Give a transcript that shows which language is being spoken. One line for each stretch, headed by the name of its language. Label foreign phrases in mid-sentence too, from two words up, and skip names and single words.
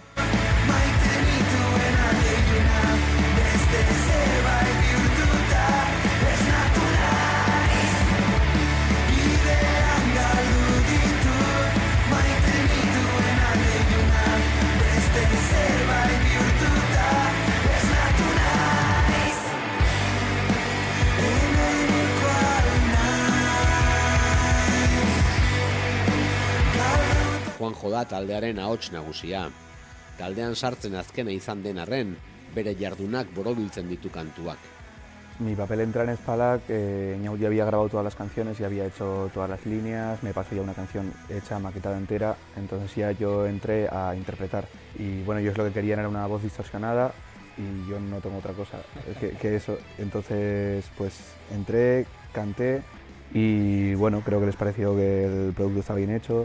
Basque: Juanjo da taldearen ahots nagusia. Taldean sartzen azkena izan den arren, bere jardunak borobiltzen ditu kantuak.
Spanish: Mi papel entra en Spalak, Eñaut ya había grabado todas las canciones, ya había hecho todas las líneas, me pasó ya una canción hecha, maquetada entera, entonces ya yo entré a interpretar. Y bueno, ellos lo que querían era una voz distorsionada y yo no tengo otra cosa que eso. Entonces pues entré, canté y bueno, creo que les pareció que el producto estaba bien hecho.